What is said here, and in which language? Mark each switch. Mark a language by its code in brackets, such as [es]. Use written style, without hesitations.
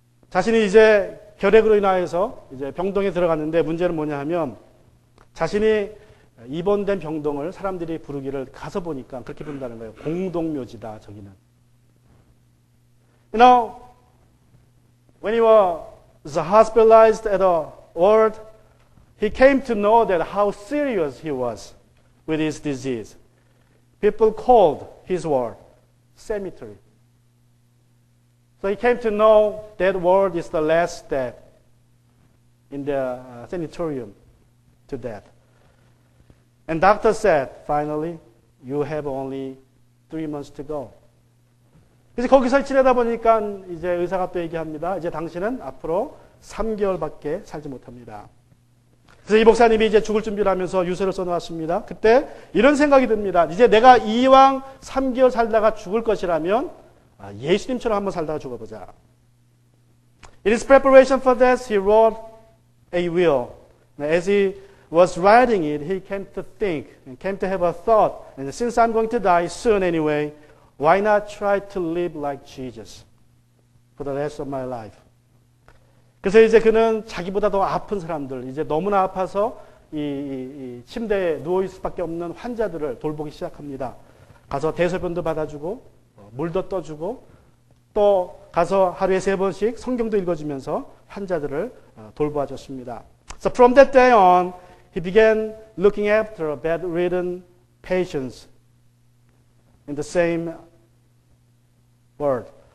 [ko] 자신이 이제 결핵으로 인하여서 이제 병동에 들어갔는데 문제는 뭐냐 하면 자신이 입원된 병동을 사람들이 부르기를 가서 보니까 그렇게 부른다는 거예요. 공동묘지다, 저기는. [en] You know, when he was hospitalized at a ward, he came to know that how serious he was with his disease. People called his ward cemetery. So he came to know that ward is the last step in the sanatorium to death. And doctor said, finally, you have only 3 months to go. [ko] 그래서 거기서 지내다 보니까 이제 의사가 또 얘기합니다. 이제 당신은 앞으로 3개월밖에 살지 못합니다. 그래서 이 목사님이 이제 죽을 준비를 하면서 유서를 써놓았습니다. 그때 이런 생각이 듭니다. 이제 내가 이왕 3개월 살다가 죽을 것이라면 예수님처럼 한번 살다가 죽어보자. [en] In his preparation for this, he wrote a will. As he was writing it, he came to think and came to have a thought. And since I'm going to die soon anyway, why not try to live like Jesus for the rest of my life? [ko] 그래서 이제 그는 자기보다 더 아픈 사람들, 이제 너무나 아파서 이 침대에 누워있을 수밖에 없는 환자들을 돌보기 시작합니다. 가서 대소변도 받아주고, 물도 떠주고, 또 가서 하루에 3번씩 성경도 읽어주면서 환자들을 돌보아줬습니다. [en] So from that day on, he began looking after bedridden patients in the same word.